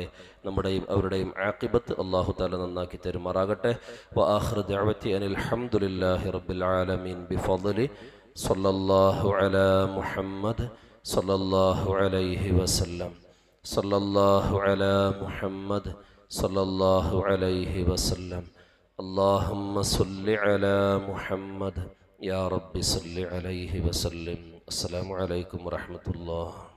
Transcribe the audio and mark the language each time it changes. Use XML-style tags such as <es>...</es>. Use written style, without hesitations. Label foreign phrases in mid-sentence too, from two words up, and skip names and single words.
<ml>നമ്മുടെയും അവരുടെയും ആഖിബത്ത് അള്ളാഹു തആല നന്നാക്കി തരുമാറാകട്ടെ.</ml> <ar>وآخر دعوتي أن الحمد لله رب العالمين بفضل صلى الله على محمد صلى الله عليه وسلم صلى الله على محمد صلى الله عليه وسلم. اللهم صل على محمد يا رب صل عليه وسلم. السلام عليكم ورحمة الله.</ar>